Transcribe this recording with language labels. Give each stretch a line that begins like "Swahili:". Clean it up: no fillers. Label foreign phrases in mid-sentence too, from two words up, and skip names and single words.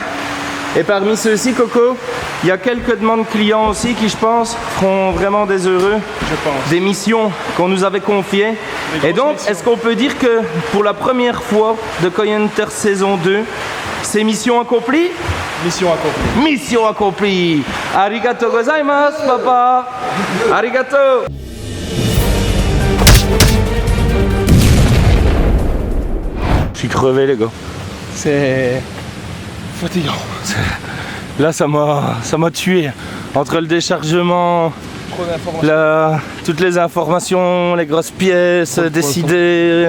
French: Et parmi ceux-ci, Coco, il y a quelques demandes clients aussi qui, je pense, feront vraiment des heureux. Je pense. Des missions qu'on nous avait confiées. Et donc, est-ce qu'on peut dire que pour la première fois de Koi Hunter saison 2, c'est mission accomplie? Mission accomplie. Mission accomplie.
Japanese: ありがとうございます, papa.
French: Arigato. Je suis crevé, les gars. C'est fatigant. Là, ça m'a tué. Entre le déchargement, Trop d'informations. toutes les informations, les grosses pièces, décider.